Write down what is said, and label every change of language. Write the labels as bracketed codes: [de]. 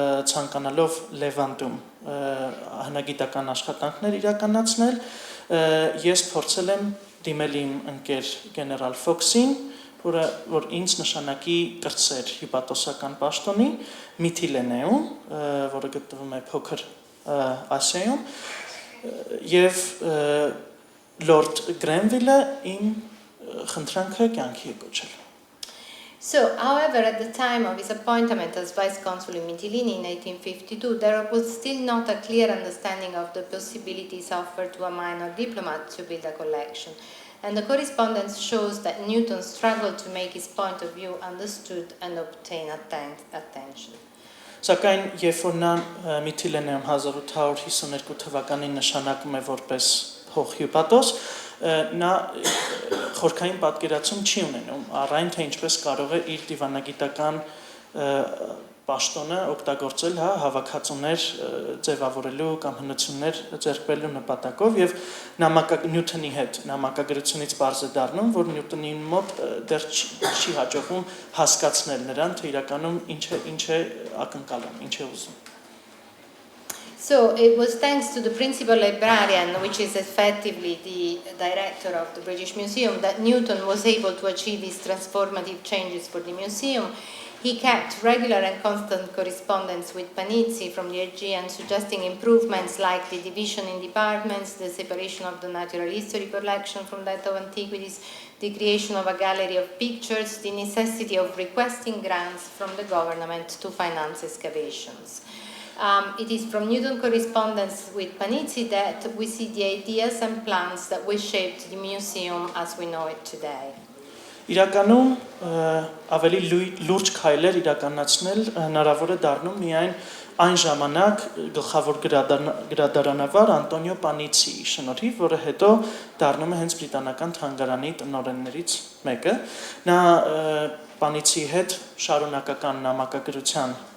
[hy] ցանկանալով Լևանտում հնագիտական աշխատանքներ իրականացնել ես փորձել եմ դիմել իմ ընկեր գեներալ Ֆոքսին որ ինձ նշանակի կրտսեր հիպատոսական պաշտոնի Միթիլենեում որը գտնվում է փոքր Ասիայում եւ Լորդ Գրենվիլը իմ խնդրանքը կյանքի է կոչել [en] So, however, at the time of his appointment as vice consul in Mytilene in 1852, there was still not a clear understanding of the possibilities offered to a minor diplomat to build a collection. And the correspondence shows that Newton struggled to make his point of view understood and obtain attention. [hy] Սակայն երբ որ նա Միթիլենեում 1852 թվականին նշանակում է որպես փոխհյուպատոս, նա խորքային պատկերացում չի ունենում առայն թե ինչպես կարող է իր դիվանագիտական պաշտոնը օգտագործել հավաքածուներ ձևավորելու կամ հնություններ ձեռք բերելու նպատակով եւ Նյութոնի հետ նամակագրությունից բարձ է դառնում, որ Նյութոնին մոտ դեռ չի հաջողվում հասկացնել նրան, թե իրականում ինչ է ակնկալում, ինչ է ուզում. [en] So it was thanks to the principal librarian, which is effectively the director of the British Museum, that Newton was able to achieve these transformative changes for the museum. He kept regular and constant correspondence with Panizzi from the Aegean, suggesting improvements like the division in departments, the separation of the natural history collection from that of antiquities, the creation of a gallery of pictures, the necessity of requesting grants from the government to finance excavations. It is from Newton's correspondence with Panizzi that we see the ideas and plans that will shape the museum as we know it today. [hy] Իրականում ավելի լուրջ քայլեր իրականացնել հնարավոր է դառնում միայն այն ժամանակ գլխավոր գրադարանավար Անտոնիո Պանիցիի շնորհիվ, որը հետո դառնում է հենց բրիտանական թանգարանի տնօրեններից մեկը։ Նա Պանիցիի հետ շարունակական նամակագրության